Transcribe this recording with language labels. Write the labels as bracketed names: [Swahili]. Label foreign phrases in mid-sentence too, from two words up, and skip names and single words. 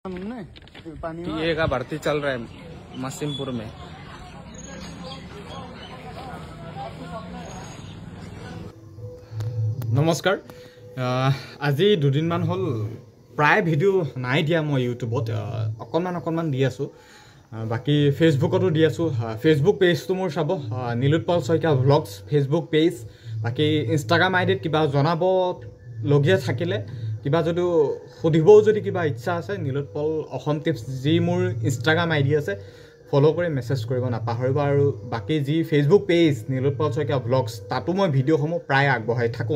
[Hindi] टीए का भर्ती चल रहा है मसीमपुर में। नमस्कार। [Assamese] আজি দুদিনমান হল প্ৰায় ভিডিও নাই দিয়া মই ইউটিউবত অকণমান দি আছো বাকি ফেসবুকতো দি আছো ফেসবুক পেজটো মোৰ চাব নীলোৎপল শইকীয়া ভ্লগছ ফেসবুক পেজ বাকি ইনষ্টাগ্ৰাম আইডিত কিবা জনাব লগিয়া থাকিলে কিবা যদি সুধিবও যদি কিবা ইচ্ছা আছে নীলোৎপল অসম টিপছ যি মোৰ ইনষ্টাগ্ৰাম আইডি আছে ফলো কৰি মেসেজ কৰিব নাপাহৰিব আৰু বাকি যি ফেসবুক পেজ নীলোৎপল শইকীয়া ভ্লগছ তাতো মই ভিডিওসমূহ প্ৰায় আগবঢ়াই থাকো।